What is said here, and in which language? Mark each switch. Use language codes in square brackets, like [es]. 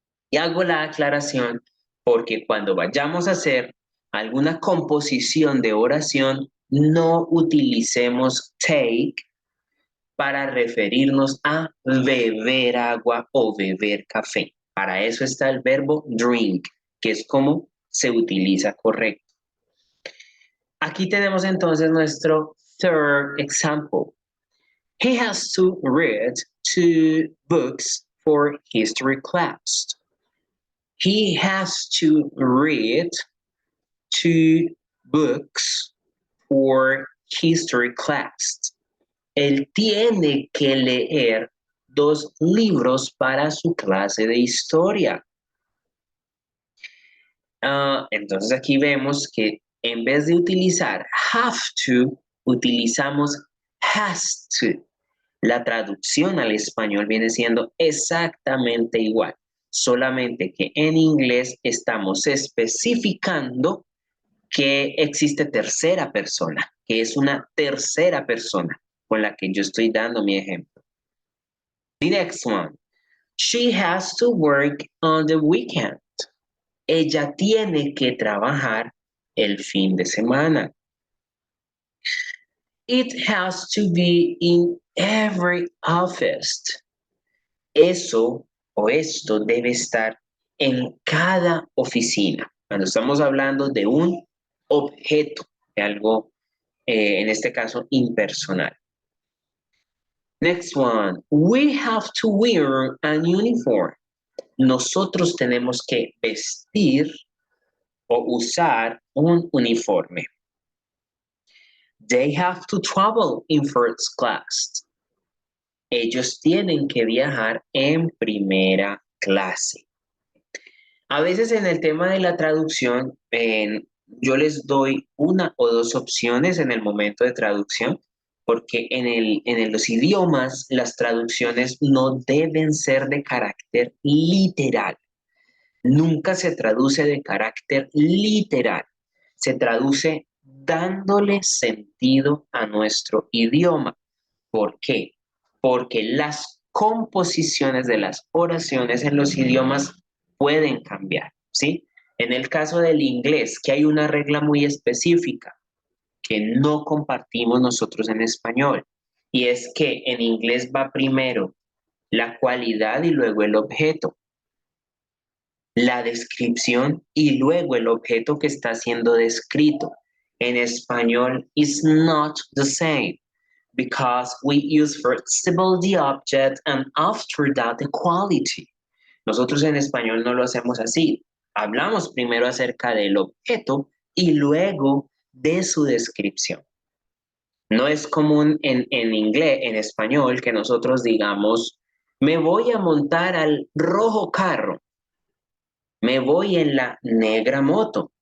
[es] Y hago la aclaración porque cuando vayamos a hacer alguna composición de oración, no utilicemos take para referirnos a beber agua o beber café. Para eso está el verbo drink, que es como se utiliza correcto. Aquí tenemos entonces nuestro [en] third example. He has to read 2 books for history class. He has to read 2 books for history class. [es] Él tiene que leer 2 libros para su clase de historia. Entonces aquí vemos que en vez de utilizar have to, utilizamos has to. La traducción al español viene siendo exactamente igual, solamente que en inglés estamos especificando que existe tercera persona, que es una tercera persona con la que yo estoy dando mi ejemplo. [en] The next one. She has to work on the weekend. [es] Ella tiene que trabajar el fin de semana. [en] It has to be in every office. [es] Eso o esto debe estar en cada oficina. Cuando estamos hablando de un objeto, de algo, en este caso, impersonal. Next one. [en] We have to wear an uniform. [es] Nosotros tenemos que vestir o usar un uniforme. [en] They have to travel in first class. [es] Ellos tienen que viajar en primera clase. A veces en el tema de la traducción yo les doy una o dos opciones en el momento de traducción, porque en los idiomas las traducciones no deben ser de carácter literal. Nunca se traduce de carácter literal. Se traduce dándole sentido a nuestro idioma. ¿Por qué? Porque las composiciones de las oraciones en los idiomas pueden cambiar, ¿sí? En el caso del inglés, que hay una regla muy específica que no compartimos nosotros en español, y es que en inglés va primero la cualidad y luego el objeto, la descripción y luego el objeto que está siendo descrito. En español [en] is not the same because we use first the object and after that the quality. [es] Nosotros en español no lo hacemos así. Hablamos primero acerca del objeto y luego de su descripción. No es común en inglés, en español, que nosotros digamos, me voy a montar al rojo carro, me voy en la negra moto.